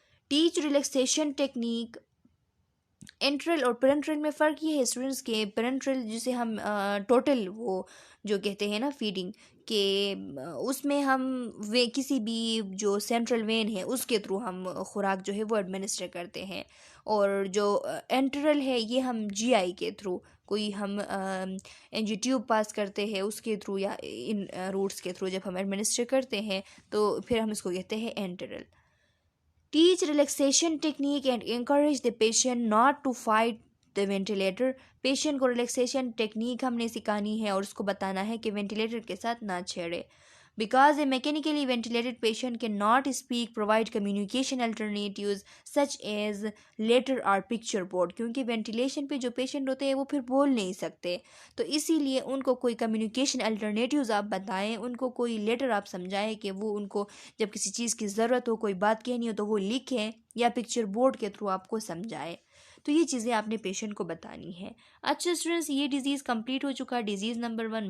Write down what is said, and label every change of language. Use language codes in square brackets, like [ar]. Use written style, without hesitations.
[en] Teach relaxation technique. [hi] Enteral और parenteral में फ़र्क ये है स्टूडेंट्स के, पेरेंट्रल जिसे हम टोटल वो जो कहते हैं ना फीडिंग के, उसमें हम वे किसी भी जो सेंट्रल वेन है उसके थ्रू हम खुराक जो है वो एडमिनिस्टर करते हैं, और जो एंट्रल है ये हम जीआई के थ्रू कोई हम एनजी ट्यूब पास करते हैं उसके थ्रू या इन रूट्स के थ्रू जब हम एडमिनिस्टर करते हैं तो फिर हम इसको कहते हैं enteral. [en] Teach relaxation technique and encourage the patient not to fight the ventilator. [hi] Patient को रिलैक्सेशन टेक्निक हमने सिखानी है और उसको बताना है कि वेंटिलेटर के साथ ना छेड़े. [en] Because a mechanically ventilated patient cannot speak, provide communication alternatives such as letter or picture board. [hi] क्योंकि वेंटिलेशन पे जो पेशेंट होते हैं वो फिर बोल नहीं सकते, तो इसीलिए उनको कोई कम्युनिकेशन अल्टरनेटिव्स आप बताएं, उनको कोई लेटर आप समझाएं कि वो उनको जब किसी चीज़ की ज़रूरत हो, कोई बात कहनी हो तो वो लिखें या पिक्चर बोर्ड के थ्रू आपको समझाएं. तो ये चीज़ें आपने पेशेंट को बतानी है. अच्छा स्टूडेंट्स, ये डिज़ीज़ कंप्लीट हो चुका है, डिज़ीज़ नंबर 1.